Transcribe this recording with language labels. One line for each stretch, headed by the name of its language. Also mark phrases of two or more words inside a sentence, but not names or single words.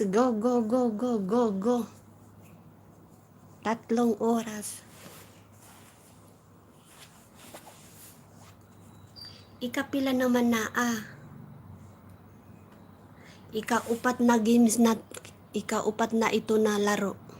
English: Go, go, go, go, go, go. 3 oras.
Filipino: Ikapila naman na Ikaupat na games na, ikaupat na ito na laro.